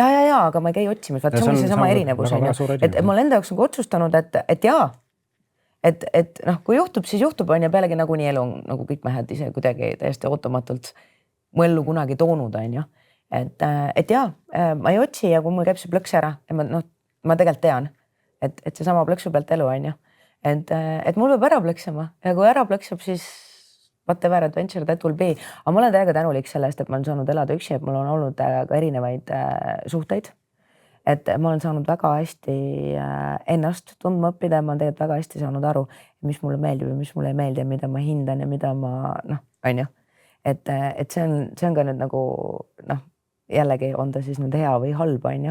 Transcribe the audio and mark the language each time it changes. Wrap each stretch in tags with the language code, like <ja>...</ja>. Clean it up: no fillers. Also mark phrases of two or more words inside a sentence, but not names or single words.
<et>Ja, aga ma ei käi otsimas, vaat see ongi see sama erinevus. Et ma olen enda jaoks nagu otsustanud, et jaa, et noh, kui juhtub, siis juhtub on ja pealegi nagunii elu on nagu kõik mehed ise kuidagi täiesti ootamatult mu ellu kunagi toonud, on ju. Et jaa, ma ei otsi ja kui mul käib see plõks ära, ma tegelikult tean, et see sama plõksu pealt elu on ju. Et mul peab ära plõksama ja kui ära plõksab, siis</et> <en>whatever adventure that will be.</en> <et>Aga ma olen täiega tänulik sellest, et ma olen saanud elada üksi, et mul on olnud ka erinevaid suhteid. Et ma olen saanud väga hästi ennast tundma õppida ja ma olen tegelikult väga hästi saanud aru, mis mulle meeldib ja mis mulle ei meeldi ja mida ma hindan ja mida ma on ju. Et see on ka nüüd nagu jällegi on ta siis nüüd hea või halb on ju.</et>